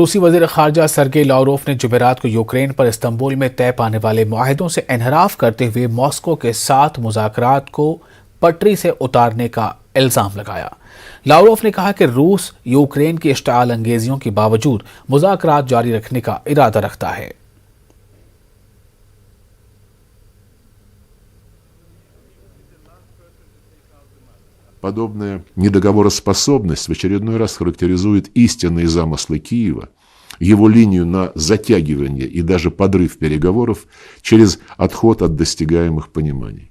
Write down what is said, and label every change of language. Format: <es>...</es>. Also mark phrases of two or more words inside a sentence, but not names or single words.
<ur>روسی وزیر خارجہ سرگئی لاوروف نے جمعرات کو یوکرین پر استنبول میں طے پانے والے معاہدوں سے انحراف کرتے ہوئے ماسکو کے ساتھ مذاکرات کو پٹری سے اتارنے کا الزام لگایا. لاوروف نے کہا کہ روس یوکرین کی اشتعال انگیزیوں کے باوجود مذاکرات جاری رکھنے کا ارادہ رکھتا ہے.</ur> <ru>Подобная недоговороспособность в очередной раз характеризует истинные замыслы Киева, его линию на затягивание и даже подрыв переговоров через отход от достигаемых пониманий.</ru>